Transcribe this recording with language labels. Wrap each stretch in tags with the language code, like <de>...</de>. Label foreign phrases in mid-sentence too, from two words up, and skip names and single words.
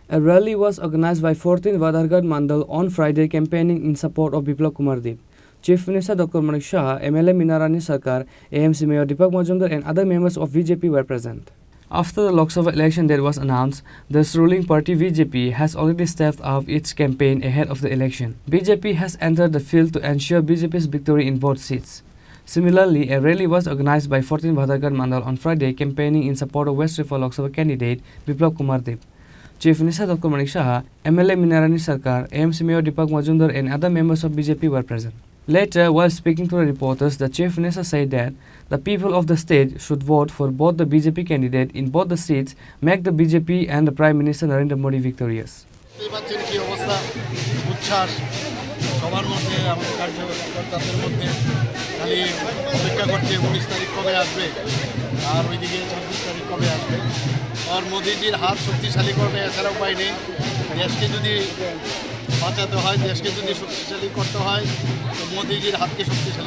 <en>A rally was organized by 14th Badharghat Mandal on Friday campaigning in support of Biplab Kumar Deb. Chief Minister Dr. Manik Shah, MLA Minarani Sarkar, AMC Mayor Deepak Majumdar and other members of BJP were present. After the Lok Sabha election date was announced, the ruling party BJP has already stepped up its campaign ahead of the election. BJP has entered the field to ensure BJP's victory in both seats. Similarly, a rally was organized by 14th Badharghat Mandal on Friday campaigning in support of West Tripura Lok Sabha candidate Biplab Kumar Deb. Chief Minister Dr. Manik Shah, MLA Minarani Sarkar, AMC Mayor Deepak Majumdar and other members of BJP were present. Later, while speaking to the reporters, the Chief Minister said that the people of the state should vote for both the BJP candidate in both the seats, make the BJP and the Prime Minister Narendra Modi victorious.</en> <hi>और मोदी जी हाथ शक्तिशाली</hi> <bn>करबे এছাড়া উপায় নেই দেশকে যদি বাঁচাতে হয় দেশকে যদি শক্তিশালী করতে হয় তো মোদিজির হাতকে শক্তিশালী</bn>